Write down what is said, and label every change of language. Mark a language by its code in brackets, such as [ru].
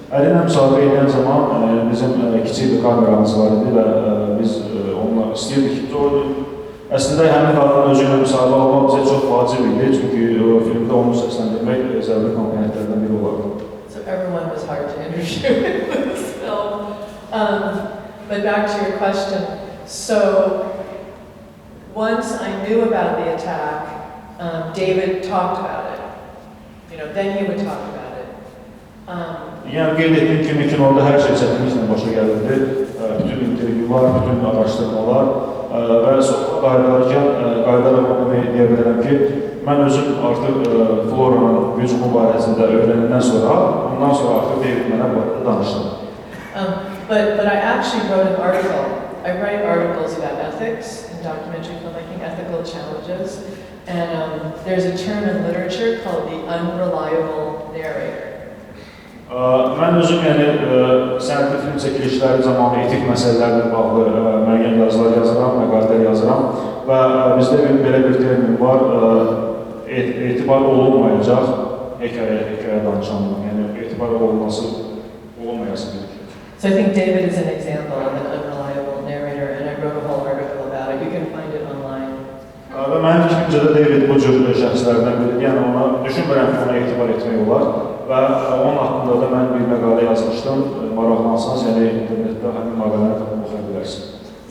[az] Əli ilə müsahibə edən zaman bizim kiçik bir kameramız var idi və biz onunla istəyirdik ki, əslində həmin qadının özü ilə müsahibə almaq bizə çox vacib idi, çünki filmdə onu səsləndirmək zəruri komponentlərdən biri olardı. [en] So everyone was hard to interview in this film. But back to your question, so once I knew about the attack, David talked about it. You know, then he would talk about it. [az] Yəni qeyd etdiyim kimi kinoda hər şey çətinliklə başa gəlirdi. Bütün intervyular, bütün araşdırmalar və qayıdarkən qayıdaraq onu deyə bilərəm ki, mən özüm artıq Floranın hücumu barəsində öyrənəndən sonra, ondan sonra artıq David mənə barədə danışdım. [en] But I actually wrote an article. I write articles about ethics in documentary filmmaking, ethical challenges, and there's a term in literature called the unreliable narrator. [az] Mən özüm sənətli film çəkilişləri zamanı etik məsələlərlə bağlı müəyyən yazılar yazıram, məqalələr yazıram və bizdə belə bir termin var, etibar olunmayacaq hekayə danışanlıq, yəni etibar olunması olunmayası bir. [en] So I think David is an example of an unreliable narrator, and I wrote a whole article about it. You can find it online. [az] Və mənim fikrimcə də David bu cür şəxslərdən biridir, yəni ona düşünmürəm ki, ona etibar etmək olar və onun haqqında da mən bir məqalə yazmışdım, maraqlansanız, yəni internetdə həmin məqaləni tapıb oxa bilərsiniz.